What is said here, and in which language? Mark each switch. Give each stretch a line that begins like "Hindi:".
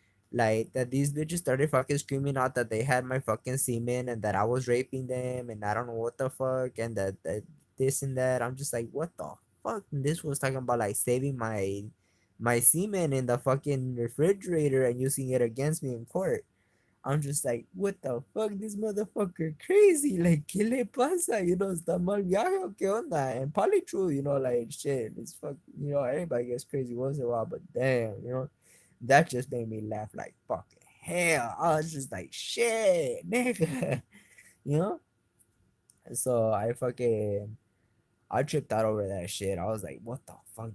English: Like that these bitches started fucking screaming out that they had my fucking semen and that I was raping them and I don't know what the fuck and that this and that. I'm just like, what the fuck? And this was talking about like saving my semen in the fucking refrigerator and using it against me in court. I'm just like, what the fuck, this motherfucker crazy.
Spanish: Like, ¿qué le pasa? Está mal viaje o qué onda?
English: And probably true, like, shit, it's fuck, everybody gets crazy once in a while, but damn, that just made me laugh like fucking hell. I was just like, shit, nigga, you know? So I tripped out over that shit. I was like, what the fuck?